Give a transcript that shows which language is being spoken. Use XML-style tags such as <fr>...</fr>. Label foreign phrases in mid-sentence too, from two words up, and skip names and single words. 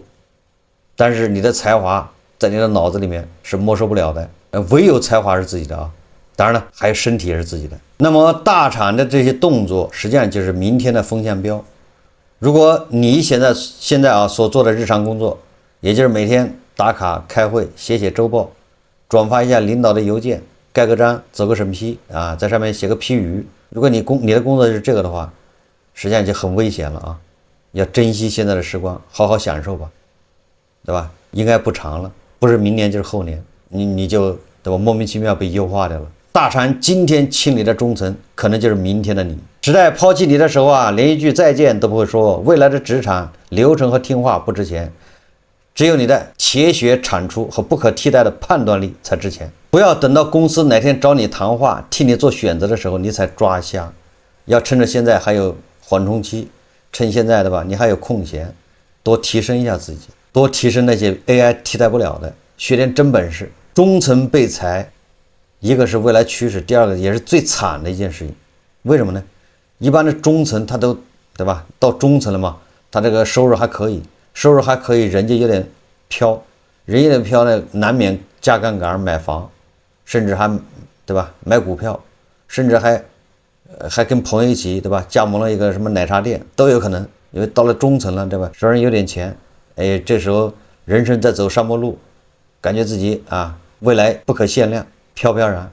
<zh>但是你的才華在你的腦子裡面是沒收不了的，唯有才華是自己的啊。當然了，還有身體也是自己的。那麼大廠的這些動作，實際上就是明天的風向標。如果你現在啊所做的日常工作，也就是每天打卡、開會、寫週報，轉發一下領導的郵件，蓋個章，走個審批啊，在上面寫個批語。如果你的工作是這個的話，實際上就很危險了啊！要珍惜現在的時光，好好享受吧，對吧？應該不長了，不是明年就是後年，你就对吧？莫名其妙被優化掉了。大廠今天清理的中層，可能就是明天的你。時代拋棄你的時候啊，連一句再見都不會說。未來的職場流程和聽話不值錢，只有你的鐵血產出和不可替代的判斷力才值錢。不要等到公司哪天找你談話，替你做選擇的時候，你才抓瞎。要趁着現在還有緩衝期，趁現在的吧，你還有空閒，多提升一下自己，多提升那些 AI 替代不了的，學點真本事。中层被裁，一個是未来趨勢，第二個也是最慘的一件事情。為什麼呢？一般的中層他都对吧？到中層了嘛，他這個收入還可以，人家有點飄，人有點飄呢，難免加槓桿買房，甚至還对吧？買股票，甚至還跟朋友一起对吧？加盟了一個什麼奶茶店都有可能。因為到了中層了對吧？手上有點錢，哎，這時候人生在走上坡路，感覺自己啊未來不可限量，飄飄然。</zh>